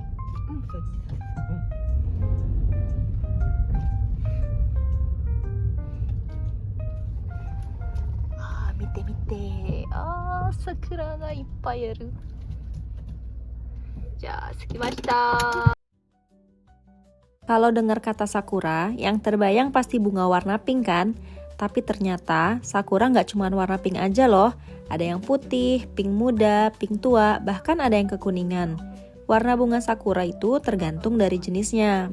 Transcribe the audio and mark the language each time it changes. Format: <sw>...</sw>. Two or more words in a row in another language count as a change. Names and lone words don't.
<ja>そっち。見て見て。桜がいっぱいある。じゃあ着きました。</ja> <id>Kalau dengar kata sakura, yang terbayang pasti bunga warna pink kan? Tapi ternyata sakura nggak cuma warna pink aja loh. Ada yang putih, pink muda, pink tua, bahkan ada yang kekuningan. Warna bunga sakura itu tergantung dari jenisnya.</id>